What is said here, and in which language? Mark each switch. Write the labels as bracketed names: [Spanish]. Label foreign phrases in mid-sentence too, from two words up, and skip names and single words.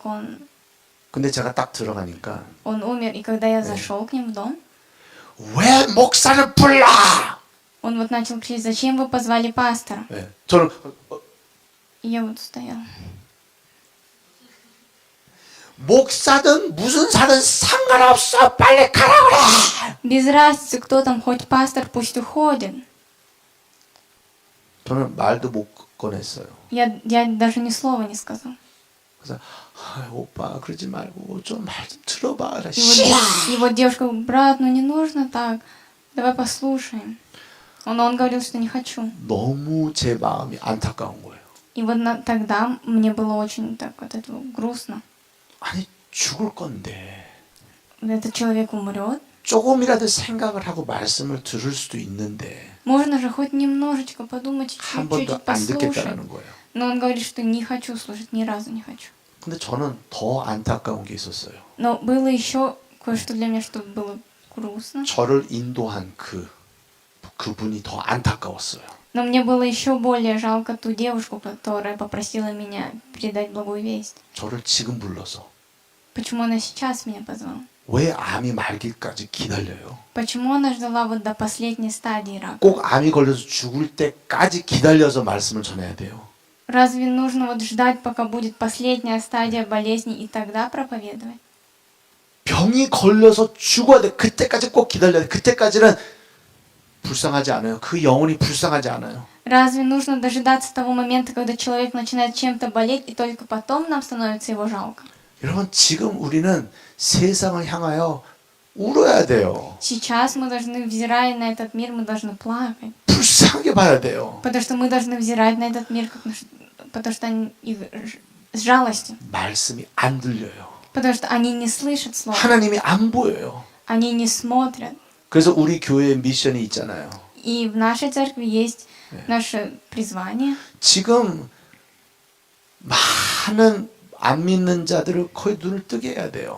[Korean] 근데 제가 딱 들어가니까 [Russian] он умер. И когда я зашел к ним в дом, [Korean] 왜 목사를 불러? [Russian] он вот начал кричать: зачем вы позвали пастора? [Korean] 네. 저는 [Russian] И я вот стояла. [Korean] 목사든 무슨 사든 상관없어. 빨리 가라 그래. [Russian] Без разницы, кто там, хоть пастор, пусть уходит. [Korean] 저는 말도 못 꺼냈어요. [Russian] Я даже ни слова не сказал. [Korean] 그래서 오빠 그러지 말고 좀 말 좀 들어봐. [Russian] И вот девушка говорит: брат, ну не нужно так, давай послушаем. Он говорил, что не хочу. [Korean] 너무 제 마음이 안타까운 거예요. [Russian] И вот тогда мне было очень так от этого грустно. [Korean] 아니 죽을 건데 [Russian] Этот человек умрет. [Korean] 조금이라도 생각을 하고 말씀을 들을 수도 있는데 [Russian] Можно же хоть немножечко подумать, [Korean] 한 [Russian] чуть-чуть [Korean] 번도 안 [Russian] послушать. [Korean] 듣겠다는 거예요. [Russian] Но он говорит, что не хочу слушать, ни разу не хочу. [Korean] 근데 저는 더 안타까운 게 있었어요. [Russian] Но было еще кое-что для меня, что было грустно. [Korean] 저를 인도한 그분이 더 안타까웠어요. [Russian] Но мне было еще более жалко ту девушку, которая попросила меня передать благую весть. [Korean] 저를 지금 불러서 [Russian] Почему она сейчас меня позвала? [Korean] 왜 암이 말기까지 기다려요? [Russian] Почему она ждала вот до последней стадии рака? [Korean] 꼭 암이 걸려서 죽을 때까지 기다려서 말씀을 전해야 돼요. [Russian] Разве нужно вот ждать, пока будет последняя стадия болезни, и тогда проповедовать? [Korean] 병이 걸려서 죽어야 돼. 그때까지 꼭 기다려야 돼. 그때까지는 불쌍하지 않아요. 그 영혼이 불쌍하지 않아요. [Russian] Разве нужно дожидаться того момента, когда человек начинает чем-то болеть, и только потом нам становится его жалко? [Korean] 여러분 지금 우리는 세상을 향하여 울어야 돼요. [Russian] Сейчас мы должны, взирая на этот мир, мы должны плакать. [Korean] 불쌍하게 봐야 돼요. [Russian] Потому что мы должны взирать на этот мир, потому что их с жалостью. [Korean] 말씀이 안 들려요. [Russian] Потому что они не слышат слова, [Korean] 하나님이 안 보여요. [Russian] они не смотрят. [Korean] 그래서 우리 교회의 미션이 있잖아요. [Russian] И в нашей церкви есть наше призвание. [Korean] 지금 많은 안 믿는 자들을 거의 눈을 뜨게 해야 돼요.